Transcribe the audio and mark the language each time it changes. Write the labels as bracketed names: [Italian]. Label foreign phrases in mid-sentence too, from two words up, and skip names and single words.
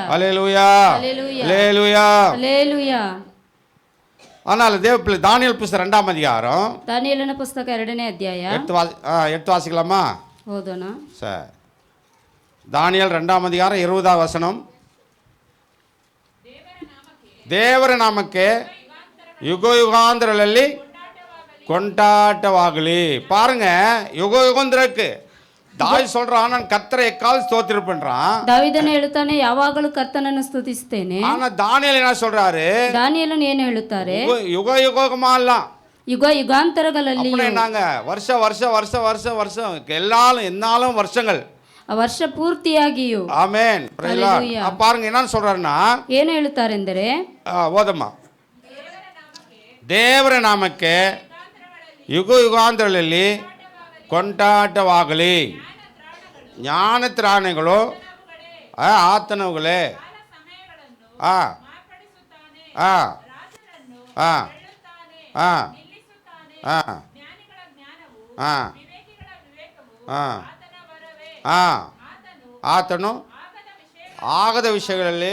[Tamil] ஹல்லேலூயா, ஹல்லேலூயா, ஹல்லேலூயா, ஹல்லேலூயா. ஆனால் தேவ பிள்ளை தானியேல் புத்தகம் 2ஆம் அதிகாரம், [Kannada] தானியேಲನ ಪುಸ್ತಕ 2ನೇ ಅಧ್ಯಾಯ. [Tamil] எடுத்து வாசிக்கலாமா? [Kannada] ಓದೋಣ. [Tamil] சரி, தானியேல் 2ஆம் அதிகாரம் 20ஆம் வசனம். [Kannada] ದೇವರ ನಾಮಕ್ಕೆ ಯುಗ ಯುಗಾಂತರಗಳಲ್ಲಿ ಕೊಂಡಾಟವಾಗಲಿ. [Tamil] பாருங்க, யுக யுகாந்திரக்கு தாவீது சொல்றான், நான் கர்த்தரை எக்கால் ஸ்தோத்திரம் பண்றான். [Kannada] ದಾವೀದನು ಹೇಳುತ್ತಾನೆ, ಯಾವಾಗಲೂ ಕರ್ತನನ್ನು ಸ್ತುತಿಸುತ್ತೇನೆ. [Tamil] ஆனா தானியேல் என்ன சொல்றாரு, [Kannada] ದಾನಿಯೇಲನು ಏನು ಹೇಳುತ್ತಾರೆ, [Tamil] யுக யுகமா இல்ல, [Kannada] ಯುಗ ಯುಗಾಂತರಗಳಲ್ಲಿ, [Tamil] நாங்க வருஷ வருஷ வருஷ வருஷ வருஷம் எல்லாரும் என்னாலும் வருஷங்கள், [Kannada] ವರ್ಷ ಪೂರ್ತಿಯಾಗಿಯೂ. [Tamil] ஆமென். பாருங்க என்னன்னு சொல்றாருன்னா, [Kannada] ಏನು ಹೇಳುತ್ತಾರೆಂದರೆ, ஓதம்மா, ದೇವರ ನಾಮಕ್ಕೆ ಯುಗ ಯುಗಾಂತರಗಳಲ್ಲಿ ಕೊಂಟಾಟವಾಗಲಿ. ಜ್ಞಾನ ತ್ರಾಣಗಳು ಆತನವುಗಳೇ. ಆ ಆ ಆ ಆ ಆ ಆ ಆ ಆತನು ಆಗದ ವಿಷಯಗಳಲ್ಲಿ